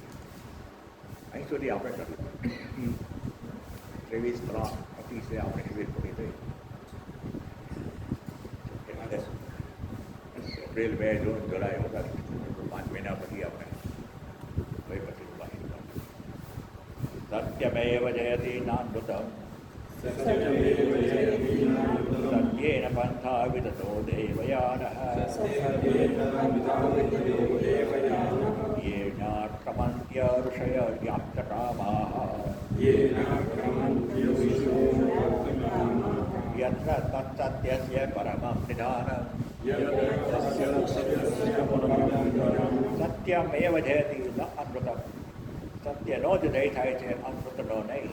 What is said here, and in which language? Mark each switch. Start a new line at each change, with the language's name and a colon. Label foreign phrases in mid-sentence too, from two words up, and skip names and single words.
Gujarati: અહીં સુધી આપણે કર્યું 23/3/25 આપણે શિબિર પૂરી થઈ. એપ્રિલ, મે, જૂન, જુલાઈ વધારે 5 મહિના પછી આપણે
Sanskrit: સત્યમેવ જયતિ નાનૃતમ सत्यमेव जयति नानृतम् સત્યેન પંથા વિદતો દેવયાનઃ येन क्रमन्त्य ऋषય વ્યાપ્તકામાઃ યત્ર તત્સત્યસ્ય પરમં નિધાનમ સત્યમેવ જયતિ ન અનૃતમ.
Gujarati: સત્યનો જ જય થાય છે, અનૃતનો નહીં.